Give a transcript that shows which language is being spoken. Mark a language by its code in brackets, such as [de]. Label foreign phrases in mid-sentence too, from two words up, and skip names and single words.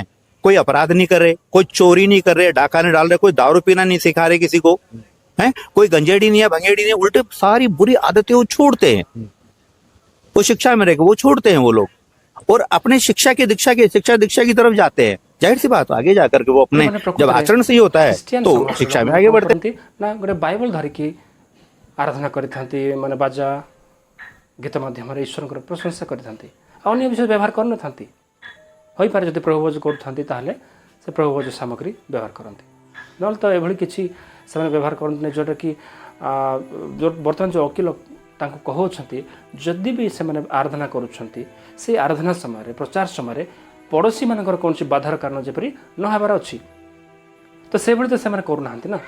[hi] कोई अपराध नहीं कर रहे, कोई चोरी नहीं कर रहे, डाका नहीं डाल रहे, कोई दारू पीना नहीं सिखा रहे किसी को, है कोई गंजेड़ी नहीं है, भंगेड़ी नहीं है, उल्टे सारी बुरी आदतें वो छोड़ते हैं। वो शिक्षा में रहेगा वो छोड़ते हैं वो लोग और अपने शिक्षा दीक्षा की तरफ जाते हैं। जाहिर सी बात आगे जाकर के वो अपने [or] ମାନେ [hi] जब [or] ପ୍ରକୃତରେ [hi] आचरण सही होता है [or] ଖ୍ରୀଷ୍ଟିଆନ [hi] तो [or] ସମାଜର [hi] शिक्षा में [or] ଲୋକମାନେ [hi] आगे [or] କଣ [hi] बढ़ते हैं। [or] କରନ୍ତି ନା ଗୋଟେ ବାଇବଲ ଧରିକି ଆରାଧନା କରିଥାନ୍ତି, ମାନେ ବାଜା ଗୀତ ମାଧ୍ୟମରେ ଈଶ୍ୱରଙ୍କର ପ୍ରଶଂସା କରିଥାନ୍ତି, ଆଉ ଅନ୍ୟ ବିଷୟ ବ୍ୟବହାର କରିନଥାନ୍ତି। ହୋଇପାରେ ଯଦି ପ୍ରଭୁ ଭୋଜ କରୁଥାନ୍ତି ତାହେଲେ ସେ ପ୍ରଭୁ ଭୋଜ ସାମଗ୍ରୀ ବ୍ୟବହାର କରନ୍ତି, ନହେଲେ ତ ଏଭଳି କିଛି ସେମାନେ ବ୍ୟବହାର କରନ୍ତିନି ଯେଉଁଟାକି ବର୍ତ୍ତମାନ ଯେଉଁ ଓକିଲ ତାଙ୍କୁ କହୁଛନ୍ତି ଯଦି ବି ସେମାନେ ଆରାଧନା କରୁଛନ୍ତି ସେଇ ଆରାଧନା ସମୟରେ ପ୍ରଚାର ସମୟରେ ପଡ଼ୋଶୀମାନଙ୍କର କୌଣସି ବାଧାର କାରଣ ଯେପରି ନ ହେବାର ଅଛି, ତ ସେଭଳି ତ ସେମାନେ କରୁନାହାନ୍ତି ନା।